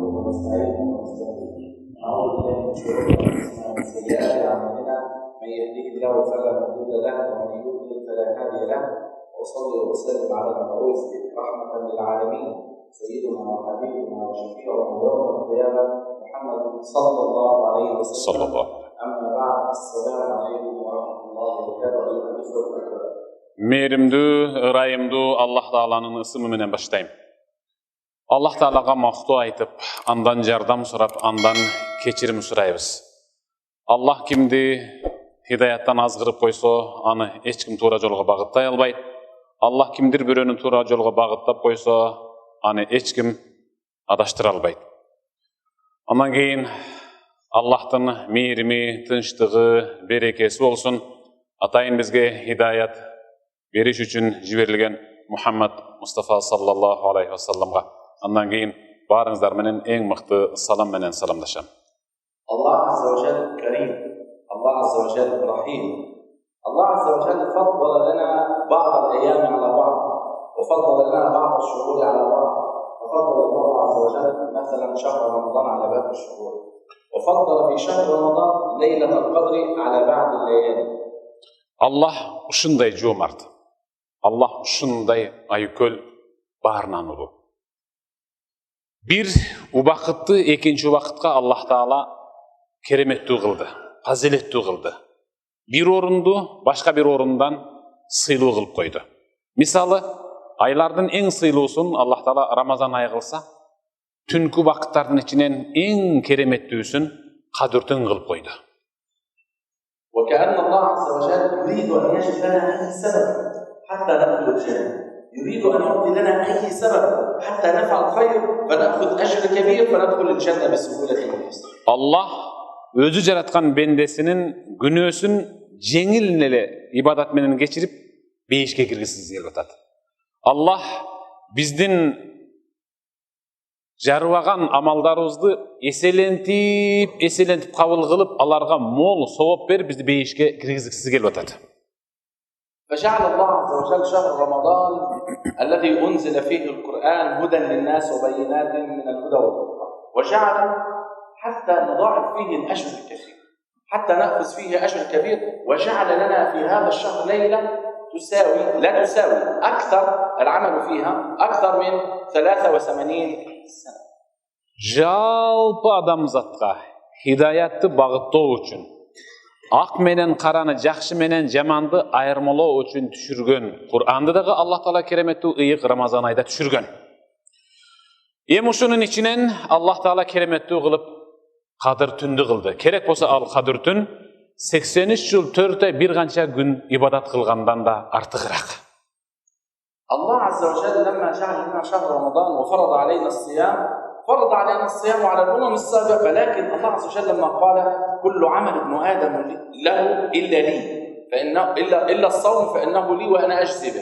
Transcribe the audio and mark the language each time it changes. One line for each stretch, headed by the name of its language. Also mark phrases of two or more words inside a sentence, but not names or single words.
Arabic: ونستعينه ونستهديه ونعوذ بالله من شرور انفسنا ومن سيئات اعمالنا من يهده الله فلا مضل له ومن يضلل فلا هادي له واصلي واسلم على المبعوث رحمه للعالمين سيدنا وحبيبنا وشفيعنا يوم القيامه محمد صلى الله عليه وسلم. اما بعد السلام عليكم ورحمه الله وبركاته ايها الاخوه والاخوات.
Kyrgyz: Merimdүү, ырайымдуу Allah Taala'nın ысымы менен баштайм. Allah Taala'га мактоо айтып, андан жардам сурап, андан кечирим сурайбыз. Allah кимди хидаяттан азгырып койсо, аны эч ким туура жолго багыттай албайт. Allah кимдир бирөөнү туура жолго багыттап койсо, аны эч ким адаштыра албайт. Андан кийин Аллахтын мээрими, тынчтыгы, берекеси болсун. Атайын бизге хидаят бериш үчүн жиберилген Мухаммад Мустафа
Arabic: صلى الله عليه وسلم
Kyrgyz: андан кийин баарыңыздар менен эң мыкты салам менен саламдашам.
Arabic: الله عز وجل كريم، الله عز وجل رحيم، الله عز وجل فضل لنا بعض الأيام على بعض وفضل لنا بعض الشهور على بعض، وفضل الله عز وجل مثلا شهر رمضان على باقي الشهور، وفضل في شهر رمضان ليلة القدر على بعض الليالي.
Kyrgyz: Allah ушундай жоомарт. Allah ушундай айкөл баарынан улуу. Бир убакытты экинчи убакытка Аллах Таала кереметтүү кылды, фазилеттүү кылды. Бир орунду башка бир орундан сыйлуу кылып койду. Мисалы, айлардын эң сыйлуусун Аллах Таала Рамазан айы кылса, түнкү убакыттардын ичинен эң кереметтүүсүн Кадыртүн кылып койду.
Arabic: وكأن الله عز وجل يريد أن يجد لنا أي سبب حتى ندخل الجنة، يريد أن يعطي لنا أي سبب حتى نفعل خير فنأخذ أجر كبير فندخل الجنة بسهولة ويسر.
Kyrgyz: Allah өзү жараткан пендесинин күнөөсүн жеңил эле ибадат менен кечирип бейишке киргизгиси келип атат. Allah биздин жарыбаган амалдарыбызды эселентип кабыл кылып, аларга мол сооп берип бизди бейишке киргизгиси келип атат.
Arabic: فجعل الله عز وجل شهر رمضان الذي أنزل فيه القرآن هدى للناس وبينات من الهدى والفرقان، وجعل حتى نضاعف فيه الأجر الكثير، حتى نأخذ فيه أجر كبير، وجعل لنا في هذا الشهر ليلة لا تساوي أكثر العمل فيها أكثر من 83 سنة.
Kyrgyz: Жалпы адамзатка хидаятты багыттоо үчүн, ак менен караны, жакшы менен жаманды айырмалоо үчүн түшүргөн Кур'анды дагы Аллах Таала кереметтүү ыйык Рамазан айда түшүргөн. Эми ушунун ичинен Аллах Таала кереметтүү кылып Кадыр түндү кылды. Керек болсо ал Кадыр түн 83 жыл 4 ай бир канча күн ибадат кылгандан да артыгыраак.
Arabic: الله عز وجل لما جعل لنا شهر رمضان وفرض علينا الصيام، فرض علينا الصيام على الأمم السابقة، لكن الله عز وجل لما قال كل عمل ابن آدم له إلا لي، إلا الصوم فإنه لي وأنا أجزي به.